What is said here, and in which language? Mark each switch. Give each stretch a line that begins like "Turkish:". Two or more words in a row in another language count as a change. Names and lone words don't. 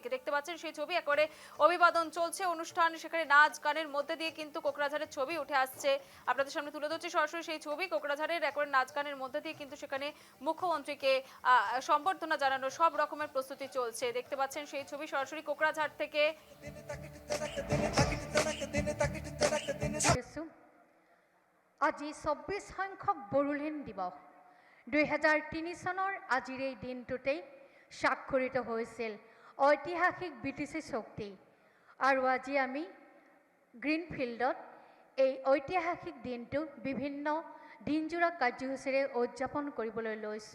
Bangla: দেখতে পাচ্ছেন সেই ছবি, একবারে অভিবাদন চলছে অনুষ্ঠান, সেখানে নাচ গানের মধ্যে দিয়ে কিন্তু কোকড়াঝাড়ের ছবি উঠে আসছে। আপনাদের সামনে তুলে ধরছি সরাসরি সেই ছবি। কোকড়াঝাড়ের একবারে নাচ গানের মধ্যে দিয়ে কিন্তু সেখানে মুখ্যমন্ত্রীকে সম্বর্ধনা জানানোর সব রকমের প্রস্তুতি চলছে। দেখতে পাচ্ছেন সেই ছবি সরাসরি কোকড়াঝাড় থেকে।
Assamese: আজি 24 সংখ্যক বড়োলেণ্ড দিৱস 2003 চনৰ আজিৰ এই দিনটোতেই স্বাক্ষৰিত হৈছিল ঐতিহাসিক বিটিচি চুক্তি। আৰু আজি আমি গ্ৰীণফিল্ডত এই ঐতিহাসিক দিনটো বিভিন্ন দিনজোৰা কাৰ্যসূচীৰে উদযাপন কৰিবলৈ লৈছোঁ।